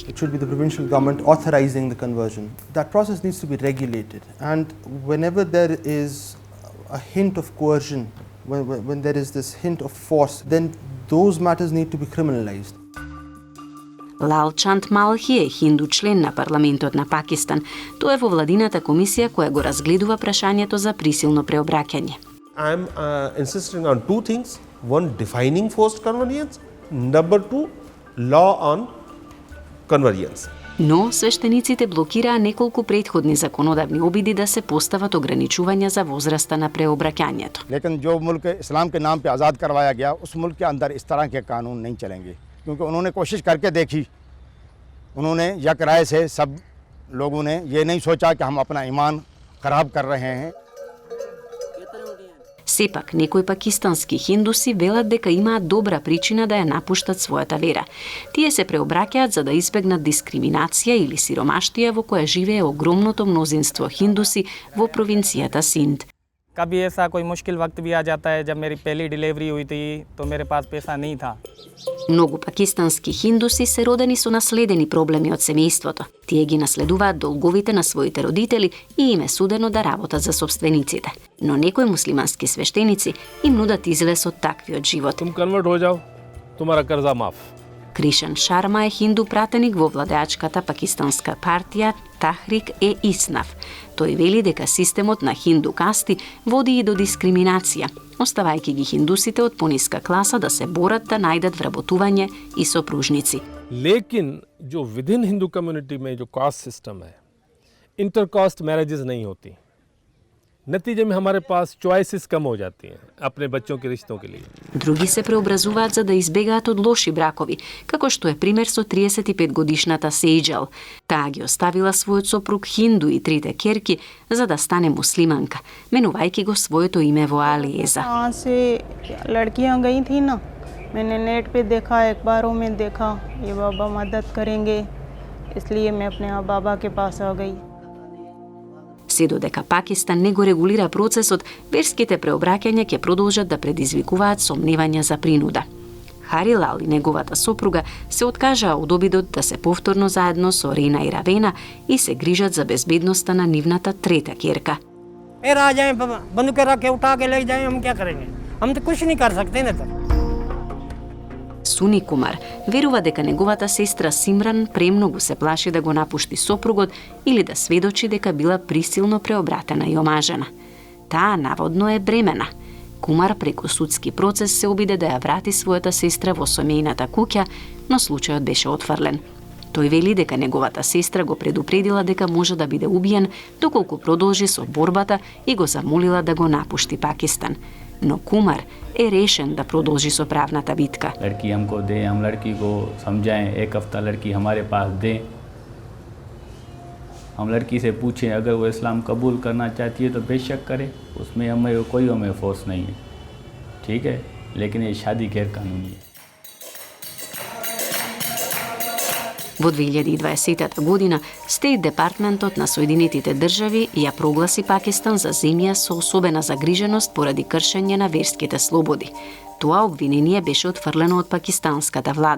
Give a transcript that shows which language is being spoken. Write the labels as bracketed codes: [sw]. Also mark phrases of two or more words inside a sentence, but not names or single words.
[en] It should be the provincial government authorizing the conversion. That process needs to be regulated, and whenever there is a hint of coercion, when there is this hint of force, then those matters need to be criminalized. [mk] Лал Чанд Малхи е хинду член на парламентот на Пакистан. Тој е во владината комисија која го разгледува прашањето за присилно преобраќање. [en] I am insisting on two things: one, defining forced convenience; number two, law on convenience. [mk] Но свештениците блокираа неколку претходни законодавни обиди да се постават ограничувања за возраста на преобраќањето. [ur] لیکن جو ملک اسلام کے نام پہ آزاد کروایا گیا، اس ملک کے اندر اس طرح کے قانون نہیں چلیں گے، کیونکہ انہوں نے کوشش کر کے دیکھی، انہوں نے یک رائے سے سب لوگوں نے یہ نہیں سوچا کہ ہم اپنا ایمان خراب کر رہے ہیں. [mk] Сепак, некои пакистански хиндуси велат дека имаат добра причина да ја напуштат својата вера. Тие се преобраќаат за да избегнат дискриминација или сиромаштија во која живее огромното мнозинство хиндуси во провинцијата Синд. [ur] کبھی ایسا کوئی مشکل وقت بھی آ جاتا ہے۔ جب میری پہلی ڈلیوری ہوئی تھی تو میرے پاس پیسہ نہیں تھا. [mk] Многу пакистански хиндуси се родени со наследени проблеми од семејството. Тие ги наследуваат долговите на своите родители и им е судено да работат за собствениците. Но некои муслимански свештеници им нудат излез од таквиот живот. [ur] تم کنورٹ ہو جاؤ، تمہارا قرضہ معاف. [mk] Кришан Шарма е хинду пратеник во владеачката пакистанска партија Тахрик е Иснав. Тој вели дека системот на хинду касти води и до дискриминација, оставајќи ги хиндусите од пониска класа да се борат да најдат вработување и сопружници. [ur] لیکن جو [en] with in Hindu community [ur] میں جو [en] caste system [ur] ہے, [en] inter caste marriages [ur] نہیں ہوتی. نتیجے میں ہمارے پاس چوائسز کم ہو جاتی ہیں اپنے بچوں کے رشتوں کے لیے. [mk] Други се преобразуваат за да избегаат од лоши бракови, како што е пример со 35-годишната Сейджал. Таа ги оставила својот сопруг хинду и 3 керки за да стане муслиманка, менувајќи го своето име во Алиеза. [ur] یہاں سے لڑکیاں گئی تھی نا، میں نے نیٹ پہ دیکھا، اخباروں میں دیکھا یہ بابا مدد کریں گے، اس لیے میں اپنے بابا کے پاس آ گئی. [mk] Се додека Пакистан не го регулира процесот, верските преобраќања ќе продолжат да предизвикуваат сомневања за принуда. Харилал и неговата сопруга се откажаа од обидот да се повторно заедно со Рена и Равена и се грижат за безбедноста на нивната 3-та керка. [ur] آ جائے بندوقیں رکھ کے اٹھا کے لے جائے، ہم کیا کریں گے? ہم تو کچھ نہیں کر سکتے نا. [mk] Суни Кумар верува дека неговата сестра Симран премногу се плаши да го напушти сопругот или да сведочи дека била присилно преобратена и омажена. Таа наводно е бремена. Кумар преку судски процес се обиде да ја врати својата сестра во семејната куќа, но случајот беше отфрлен. Тој вели дека неговата сестра го предупредила дека може да биде убиен доколку продолжи со борбата и го замолила да го напушти Пакистан. Но Кумар е решен да продолжи со правната битка. [ur] لڑکی ہم کو دے، ہم لڑکی کو سمجھائیں، ایک ہفتہ لڑکی ہمارے پاس دے، ہم لڑکی سے پوچھیں اگر وہ اسلام قبول کرنا چاہتی ہے تو بیشک کرے، اس میں ہمیں فورس نہیں ہے، ٹھیک ہے، لیکن یہ شادی غیر قانونی ہے. [mk] Во 2020 година Стейт Департментот на Соединетите држави ја прогласи Пакистан за земја со особена загриженост поради кршење на верските слободи. Тоа обвинение беше отфрлено од пакистанската влада.